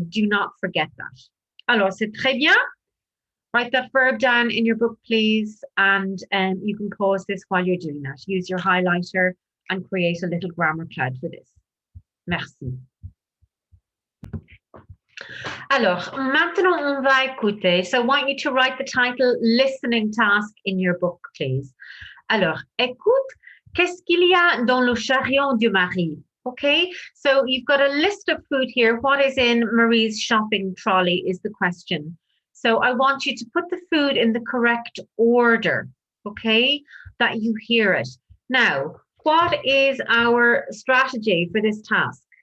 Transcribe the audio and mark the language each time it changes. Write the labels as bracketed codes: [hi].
[en] Do not forget that. [fr] Alors, c'est très bien. [en] Write that verb down in your book, please, and you can pause this while you're doing that. Use your highlighter and create a little grammar cloud for this. Merci. [fr] Alors, maintenant, on va écouter. [en] So I want you to write the title listening task in your book, please. [fr] Alors, écoute, qu'est-ce qu'il y a dans le chariot de Marie? [en] Okay, so you've got a list of food here. What is in Marie's shopping trolley is the question. So I want you to put the food in the correct order, okay, that you hear it. Now, what is our strategy for this task?